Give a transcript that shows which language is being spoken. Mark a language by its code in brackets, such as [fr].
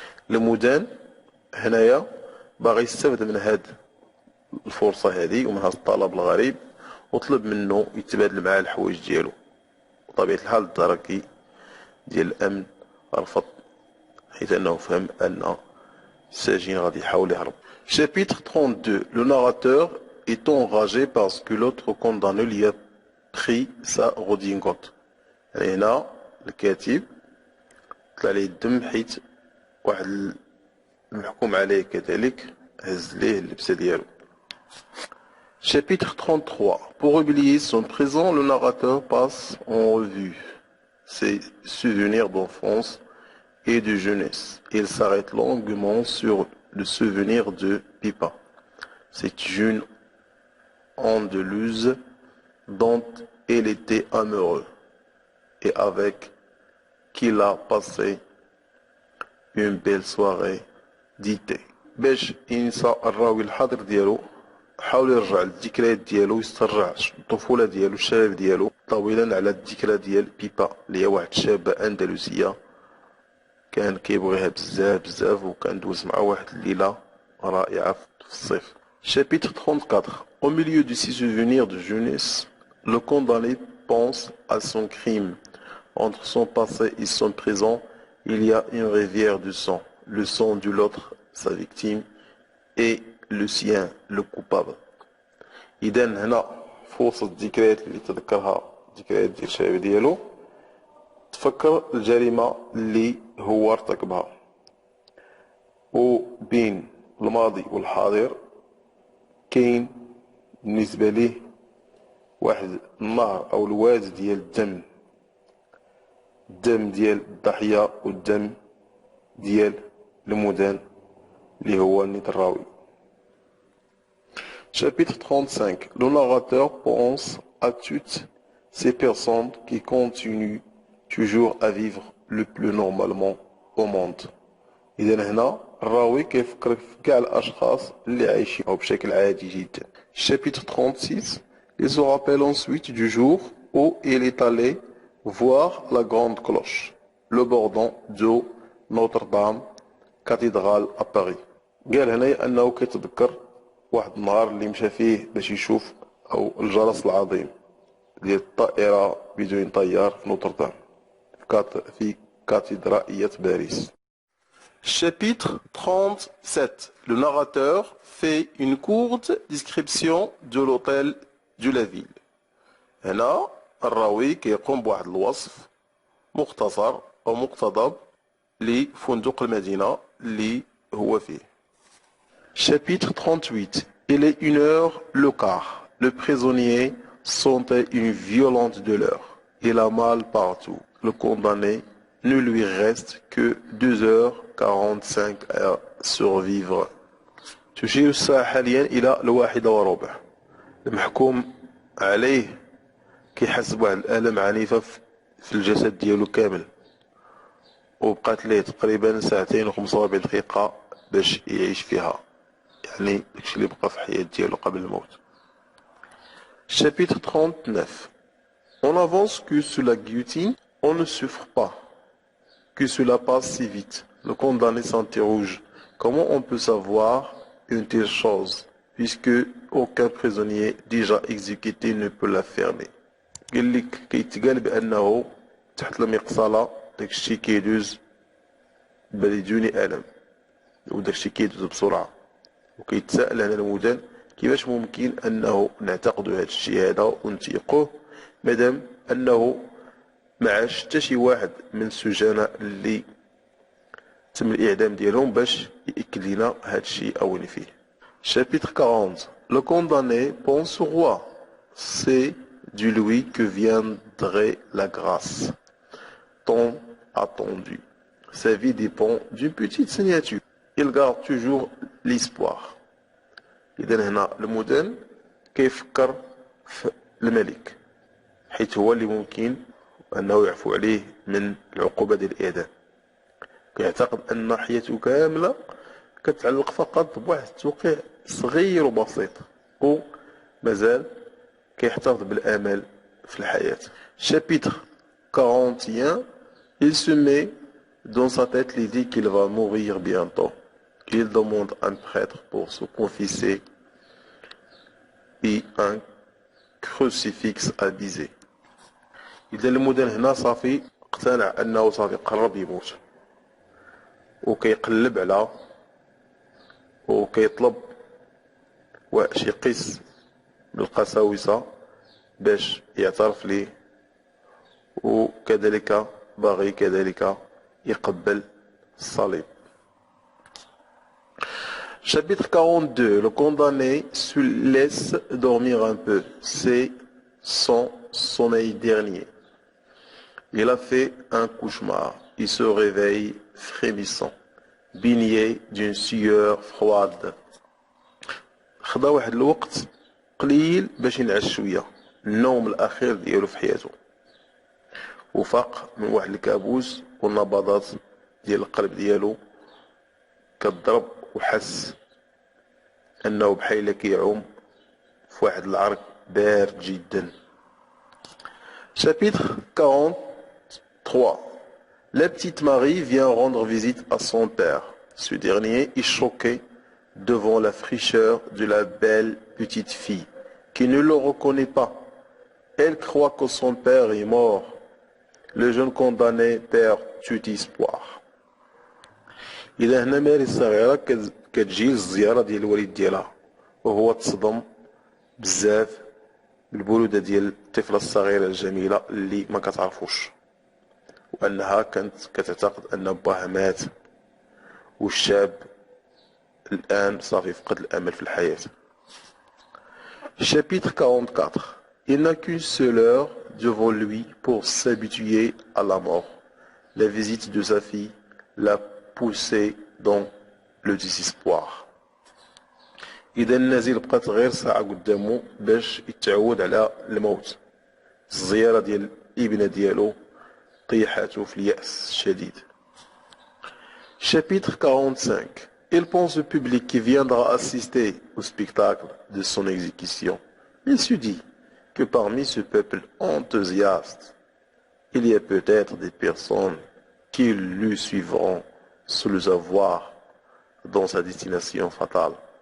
[ar] المدان هنايا باغي يستافد من هاد الفرصة هذه ومن هذا الطلب الغريب، وطلب منه يتبادل معاه الحوايج ديالو. بطبيعة الحال الدركي ديال الأمن رفض، حيث أنه فهم أن السجين غادي يحاول يهرب. [fr] Chapitre 32. Le narrateur est enragé parce que l'autre condamné lui a pris sa redingote. [ar] يعني هنا الكاتب طلع ليه الدم حيت واحد المحكوم عليه كذلك هز ليه اللبسة ديالو. [fr] Chapitre 33. Pour oublier son présent, le narrateur passe en revue ses souvenirs d'enfance et de jeunesse. Il s'arrête longuement sur le souvenir de Pipa. C'est une Andalouse dont il était amoureux et avec qui il a passé une belle soirée d'été. [ar] باش ينسى الراوي الحاضر ديالو حاول يرجع للذكريات ديالو ويسترجع الطفولة ديالو الشباب ديالو طويلا على الذكرى ديال بيبا اللي هي واحد شابة أندلسية كان كيبغيها بزاف بزاف وكان دوز مع واحد الليلة رائعة في الصيف. [fr] Chapitre 34. Au milieu de ses souvenirs de jeunesse, le condamné pense à son crime. Entre son passé et son présent, il y a une rivière de sang. Le sang de l'autre, sa victime, et le sien, le coupable. [ar] إذا هنا في وسط الذكريات اللي تذكرها الذكريات ديال الشباب ديالو تفكر الجريمة اللي هو ارتكبها، وبين الماضي والحاضر كاين بالنسبة ليه واحد النهر أو الواد ديال الدم، الدم ديال الضحية والدم ديال المدان اللي هو نيت الراوي. [fr] Chapitre 35. Le narrateur pense à toutes ces personnes qui continuent toujours à vivre le plus normalement au monde. [ar] إذا هنا الراوي كيفكر في كاع الأشخاص اللي عايشين بشكل عادي جدا. [fr] Chapitre 36. Il se rappelle ensuite du jour où il est allé voir la grande cloche, le bordon de Notre-Dame, cathédrale à Paris. [ar] قال هنا أنه كيتذكر واحد النهار اللي مشى فيه باش يشوف أو الجرس العظيم ديال الطائرة بدون طيار في نوتردام في كاتدرائية باريس. [fr] Chapitre 37. Le narrateur fait une courte description de l'hôtel de la ville. [ar] هنا الراوي كيقوم بواحد الوصف مختصر أو مقتضب لفندق المدينة اللي هو فيه. [fr] Chapitre 38. Il est 1h le quart. Le prisonnier sentait une violente douleur. Il a mal partout. Le condamné ne lui reste que 2h45 à survivre. [ar] تشير الساعة حاليا إلى 1:15. المحكوم عليه كيحس بواحد الآلام عنيفة في الجسد ديالو كامل، وبقات ليه تقريبا 2:45 دقيقة باش يعيش فيها، يعني داكشي اللي بقى في الحياة ديالو قبل الموت. [fr] Chapitre 39. On avance que sous la guillotine, on ne souffre pas, que cela passe si vite. Le condamné s'interroge. Comment on peut savoir une telle chose, puisque aucun prisonnier déjà exécuté ne peut l'affirmer. [ar] قال لك كيتقال بأنه تحت المقصلة داكشي كيدوز بدون ألم وداكشي كيدوز بسرعة، وكيتساءل هنا المدان كيفاش ممكن أنه نعتقدوا هذا الشيء هذا ونتيقوه مادام أنه ما عاش حتى شي واحد من السجناء اللي تم الإعدام ديالهم باش يأكد لنا هذا الشيء أو فيه. [fr] Chapitre 40. Le condamné pense au roi. C'est de lui que viendrait la grâce tant attendue. Sa vie dépend d'une petite signature. Il garde toujours l'espoir. [ar] إذن هنا المدن كيفكر في الملك، حيث هو اللي ممكن أنه يعفو عليه من العقوبة ديال الإعدام. كيعتقد أن حياته كاملة كتعلق فقط بواحد التوقيع صغير وبسيط، ومازال كيحتفظ بالآمال في الحياة. [fr] Chapitre 41. Il se met dans sa tête l'idée qu'il va mourir bientôt. Il demande un prêtre pour se confesser et un crucifix à biser. [ar] إذا المدن هنا صافي اقتنع أنه صافي قرب يموت، وكيقلب على وكيطلب شي قس بالقساوسة باش يعترف ليه، وكذلك باغي كذلك يقبل الصليب. [fr] Chapitre 42. Le condamné se laisse dormir un peu. C'est son sommeil dernier. Il a fait un cauchemar. Il se réveille frémissant, baigné d'une sueur froide. [ar] خدا واحد الوقت قليل باش ينعس شوية، النوم الأخير ديالو في حياته، وفاق من واحد الكابوس والنبضات ديال القلب ديالو كتضرب، وحس أنه بحال كيعوم في واحد العرق بارد جدا. [fr] Chapitre 43. La petite Marie vient rendre visite à son père. Ce dernier est choqué devant la fraîcheur de la belle petite fille, qui ne le reconnaît pas. Elle croit que son père est mort. Le jeune condamné perd tout espoir. [ar] إذا هنا ماري الصغيرة كتجي الزيارة ديال الوالد ديالها، وهو تصدم بزاف بالبرودة ديال الطفلة الصغيرة الجميلة اللي ما كتعرفوش، وأنها كانت كتعتقد أن باها مات، والشاب الآن صافي فقد الأمل في الحياة. [fr] Chapitre 44. Il n'a qu'une seule heure devant lui pour s'habituer à la mort. La visite de sa fille l'a poussé dans le désespoir. [ar] إذا النازل بقات غير ساعة قدامه باش يتعود على الموت. الزيارة ديال الابنة ديالو طيحته في اليأس الشديد. [fr] Chapitre 45. Il pense au public qui viendra assister au spectacle de son exécution. Il se dit que parmi ce peuple enthousiaste, il y a peut-être des personnes qui le suivront sans le savoir dans sa destination fatale.